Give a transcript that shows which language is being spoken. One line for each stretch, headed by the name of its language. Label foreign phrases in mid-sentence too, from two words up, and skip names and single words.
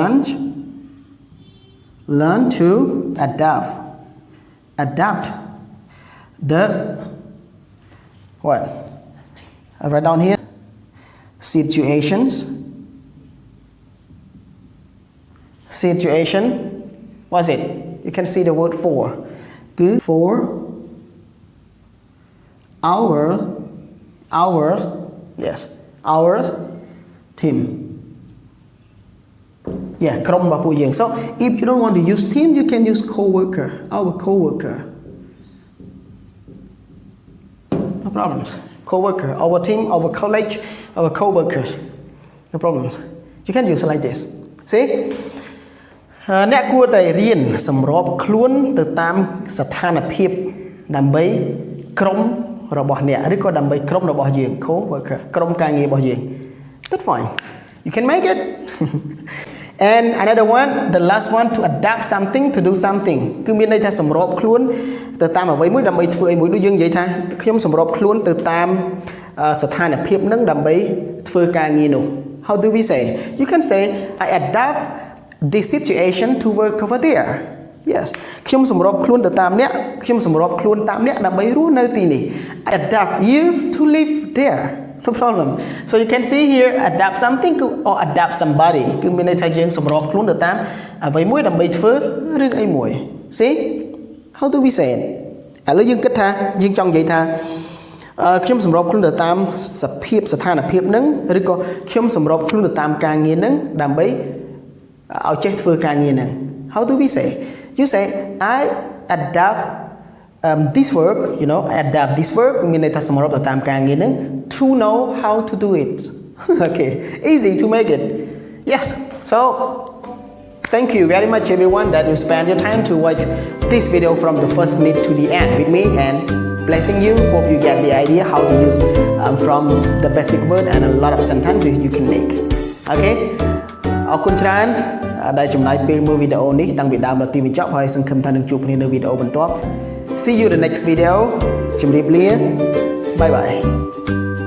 English: learn to adapt the what I write down here situation what's it you can see the word for good for ours yes ours team yeah
Khmer: ក្រុមរបស់ពួកយើង
English: so if you don't want to use team you can use co-worker our co-worker no problems co-worker our team our college our co-workers no problems you can use it like this see
Khmer: អ្នកគួរតែរៀនសម្របខ្លួនទៅតាមស្ថានភាពដើម្បីក្រុមរបស់អ្នកឬក៏ដើម្បីក្រុមរបស់យើង
English: co-worker
Khmer: ក្រុមការងារ របស់យើង
English: that's fine you can make it and another one the last one to adapt something to do something
Khmer: គឺមានន័យថាសម្របខ្លួនទៅតាមអ្វីមួយដើម្បីធ្វើអីមួយដូចយើងនិយាយថាខ្ញុំសម្របខ្លួនទៅតាមស្ថានភាពនឹងដើម្បីធ្វើការងារនោះ
English: how do we say you can say I adapt this situation to work over there yes
Khmer: ខ្ញុំសម្របខ្លួនទៅតាមអ្នកខ្ញុំសម្របខ្លួនតាមអ្នកដើម្បីរស់នៅទីនេះ
English: adapt you to live there no problem so you can see here adapt something or adapt somebody
Khmer: គឺមានន័យថាយើងសម្របខ្លួនទៅតាមអ្វីមួយដើម្បីធ្វើរឿងអីមួយ
English: see how do we say it
Khmer: ឥឡូវយើងគិតថាយើងចង់និយាយថាខ្ញុំសម្របខ្លួនទៅតាមសភាពស្ថានភាពហ្នឹងឬក៏ខ្ញុំសម្របខ្លួនទៅតាមការងារហ្នឹងដើម្បីឲ្យចេះធ្វើការងារហ្នឹង
English: how do we say you say I adapt this work you know I adapt this work
Khmer: មានន័យថាសម្របទៅតាមការងារហ្នឹង
English: to know how to do it okay easy to make it yes so thank you very much everyone that you spend your time to watch this video from the first minute to the end with me and blessing you hope you get the idea how to use from the basic word and a lot of sentences you can make okay
Khmer: អរគុណច្រើនដែលចំណាយពេលមើលវីដេអូនេះតាំងពីដើមដល់ទីបញ្ចប់ហើយសង្ឃឹមថានឹងជួបគ្នានៅវីដេអូបន្ទាប់
English: See you in the next video ជម្រាបលា Bye bye